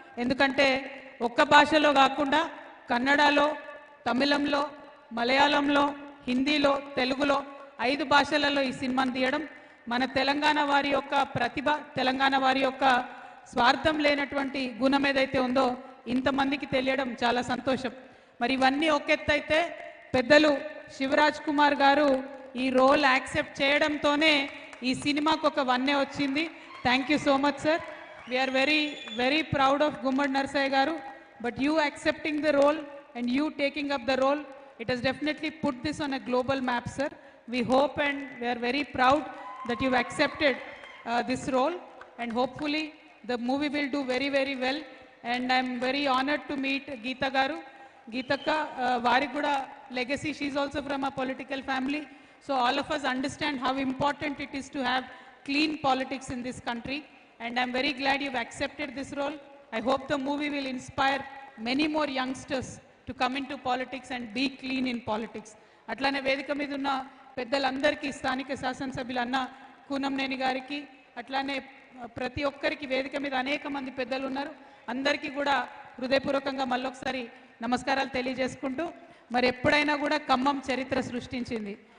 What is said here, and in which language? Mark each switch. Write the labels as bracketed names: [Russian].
[Telugu] ఎందుకంటే ఒక్క భాషలో కాకుండా కన్నడలో, తమిళంలో, మలయాళంలో, హిందీలో, తెలుగులో 5 భాషలలో ఈ సినిమాను తీయడం మన తెలంగాణ వారి యొక్క ప్రతిభ, తెలంగాణ వారి యొక్క స్వార్థం లేనటువంటి గుణం ఏదైతే ఉందో ఇంతమందికి తెలియడం చాలా సంతోషం. మరి ఇవన్నీ ఒకెత్తైతే పెద్దలు శివరాజ్ కుమార్ గారు ఈ రోల్ యాక్సెప్ట్ చేయడంతోనే ఈ సినిమాకు ఒక వన్నే వచ్చింది. [English] Thank you so much sir. We are very proud of Gummadi Narasayya garu. But you accepting the role and you taking up the role, it has definitely put this on a global map, sir. We hope and we are very proud that you've accepted this role, and hopefully the movie will do very well. And I'm very honored to meet Geeta Garu. Geetaka, [Telugu] vari kuda [English] legacy, she's also from a political family. So all of us understand how important it is to have clean politics in this country. And I'm very glad you've accepted this role. I hope the movie will inspire many more youngsters to come into politics and be clean in politics. [Telugu] అట్లానే వేదిక మీద ఉన్న పెద్దలందరికీ, స్థానిక శాసనసభ్యులు అన్న కూనంనేని గారికి, అట్లానే ప్రతి ఒక్కరికి వేదిక మీద అనేక మంది పెద్దలు ఉన్నారు, అందరికీ కూడా హృదయపూర్వకంగా మళ్ళొకసారి నమస్కారాలు తెలియజేసుకుంటూ, మరి ఎప్పుడైనా కూడా ఖమ్మం చరిత్ర సృష్టించింది.